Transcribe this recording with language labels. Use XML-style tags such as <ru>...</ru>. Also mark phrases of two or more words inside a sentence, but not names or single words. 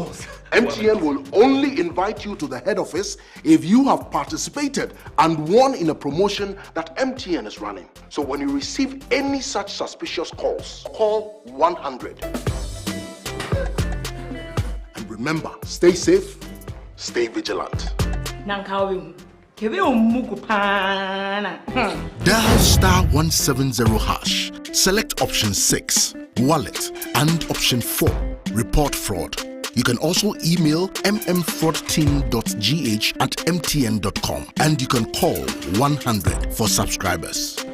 <en>MTN will only invite you to the head office if you have participated and won in a promotion that MTN is running. So when you receive any such suspicious calls, call 100. And remember, stay safe, stay vigilant. Nankawin. Kebe umugu pana. Dial *170 hash. Select option 6, wallet, and option 4, report fraud. You can also email mmfraudteam.gh@mtn.com and you can call 100 for subscribers.</en>